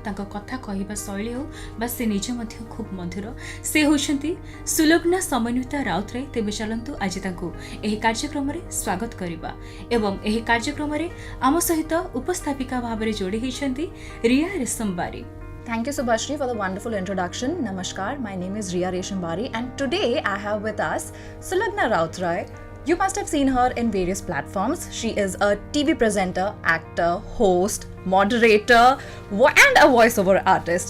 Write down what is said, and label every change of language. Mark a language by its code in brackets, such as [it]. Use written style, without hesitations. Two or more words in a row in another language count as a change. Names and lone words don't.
[or] ତାଙ୍କ କଥା କହିବା ଶୈଳୀ ହୋ ବା ସେ ନିଜ ମଧ୍ୟ ଖୁବ ମଧୁର। ସେ ହୋଇଛନ୍ତି ସୁଲଗ୍ନା ସମନ୍ୱିତା ରାଉତରାୟ। ତେବେ ଚାଲନ୍ତୁ ଆଜି ତାଙ୍କୁ ଏହି କାର୍ଯ୍ୟକ୍ରମ ରେ ସ୍ୱାଗତ କରିବା ଏବଂ ଏହି କାର୍ଯ୍ୟକ୍ରମ ରେ ଆମ ସହିତ ଉପସ୍ଥାପିକା ଭାବରେ ଯୋଡ଼ି ହୋଇଛନ୍ତି ରିଆ ରେଶମବାରୀ। [en] Thank you Subhashri for the wonderful introduction. Namaskar, my name is Riya Reshambari and today I have with us Sulagna Routray. You must have seen her in various platforms. She is a TV presenter, actor, host, moderator and a voiceover artist.